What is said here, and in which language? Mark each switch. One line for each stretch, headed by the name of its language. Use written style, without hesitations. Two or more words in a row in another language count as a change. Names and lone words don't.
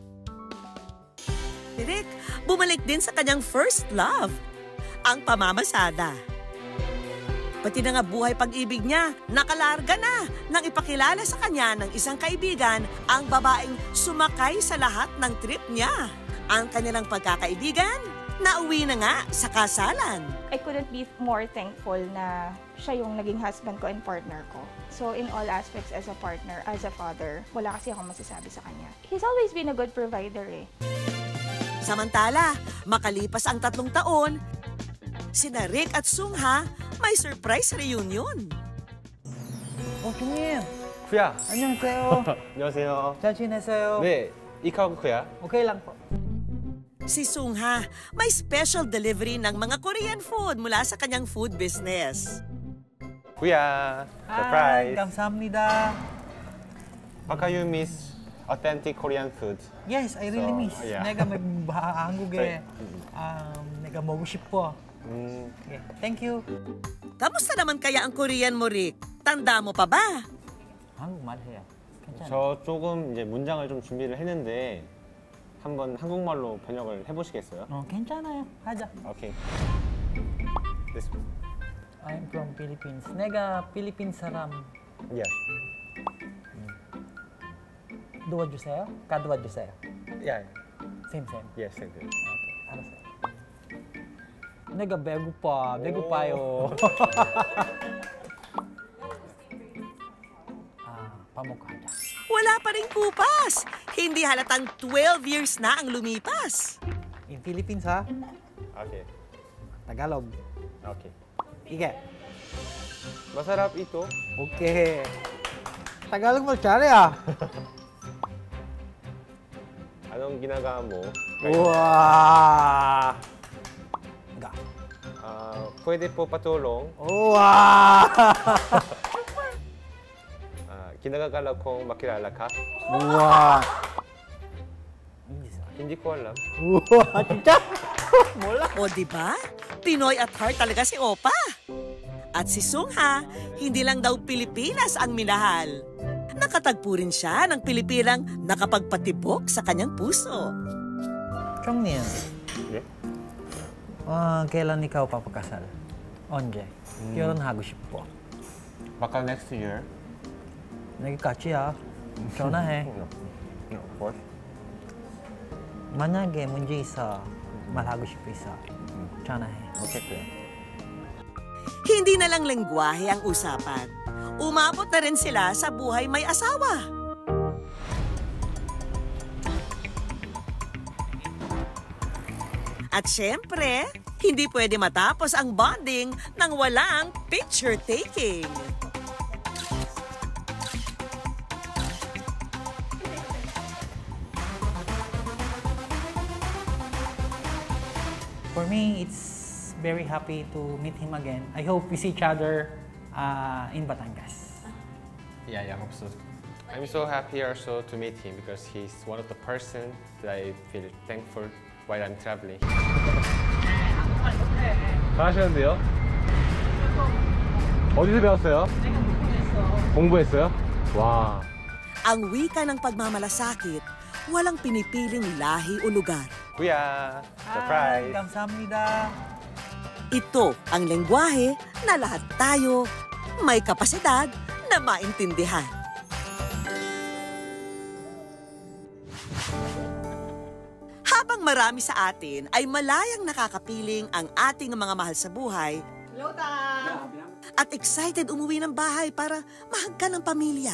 Filipino: Rick, bumalik din sa kanyang
English: first love,
Filipino: ang pamamasada. Pati na nga buhay pag-ibig niya, nakalarga na nang ipakilala sa kanya ng isang kaibigan ang babaeng sumakay sa lahat ng trip niya. Ang kanilang pagkakaibigan, nauwi na nga sa kasalan.
English: I couldn't be more thankful
Filipino: na siya yung naging
English: husband ko and partner ko. So in all aspects as a partner, as a father,
Filipino: wala kasi akong masasabi sa kanya.
English: He's always been a good provider eh.
Filipino: Samantala, makalipas ang 3 taon, sina Rick at Sungha may
English: surprise reunion.
Korean: 형님. 쿠야. 안녕하세요. 안녕하세요. 잘 지내세요? 네, 이카고 쿠야.
Filipino: Okay lang po. Si Sungha may
English: special delivery
Filipino: ng mga
English: Korean food
Filipino: mula sa kanyang
English: food business. 쿠야, surprise.
Korean: 감사합니다.
English: How can you miss authentic Korean food? Yes, I really miss. Yeah.
Korean: 내가 한국에 내가 먹고 싶어.
English: Okay, thank you.
Filipino: Kamusta naman kaya ang Korean mo, Rick? Tanda mo pa ba?
Korean: 한국말 해요. 괜찮아요. 저 조금 이제 문장을 좀 준비를 했는데 한번 한국말로 번역을 해보시겠어요? 괜찮아요. 하자. 오케이.
English: This one. I'm from Philippines.
Korean: 내가 필리핀 사람.
English: Yeah.
Korean: 도와주세요? 가도와주세요.
English: Yeah. Same. Yes, thank you.
Korean: Okay, 알았어요. 내가 배고파요. 밥 먹고 하자.
Filipino: Wala pa rin kupas. Hindi halatang 12 years na ang lumipas.
English: In Philippines, ha? Okay. Tagalog. Okay.
Korean: 이게.
Filipino: Masarap ito. Okay. Tagalog mo, 잘해. Anong ginagawa mo?
Korean: 우와.
Filipino: Pwede po patulong.
Korean: 우와.
Filipino: Kinagagala kong makilala ka.
Korean: 우와.
Filipino: Hindi ko alam.
Korean: 우와, 진짜? 몰라.
Filipino: O diba? Pinoy
English: at heart
Filipino: talaga si Opa. At si Sungha, hindi lang daw Pilipinas ang minahal. Nakatagpo rin siya ng Pilipinang nakapagpatibok sa kanyang puso.
Korean: 형님. 예?
Filipino: kailan ikaw papakasal?
Korean: 언제? 결혼하고 싶어.
Filipino: Baka
English: next year.
Korean: 내게 같이야. 전화해.
English: No, of course.
Korean: 만약에 문제 있어, 말하고 싶어 있어. 전화해.
English: Okay, kuya.
Filipino: Hindi na lang lengguwahe ang usapan. Umabot na rin sila sa buhay may asawa. At syempre, hindi pwede matapos ang bonding nang walang picture-taking.
English: For me, it's very happy to meet him again. I hope we see each other in Batangas. Yeah, I hope so. I'm so happy also to meet him because he's one of the person that I feel thankful while I'm traveling.
Korean: 잘하시는데요? 어디서 배웠어요? 공부했어요? 와.
Filipino: Ang wika ng pagmamalasakit, walang pinipiling lahi o lugar.
English: Kuya, surprise!
Korean: 감사합니다.
Filipino: Ito ang lengguwahe na lahat tayo may kapasidad na maintindihan. Habang marami sa atin ay malayang nakakapiling ang ating mga mahal sa buhay at excited umuwi ng bahay para mahagkan ng pamilya.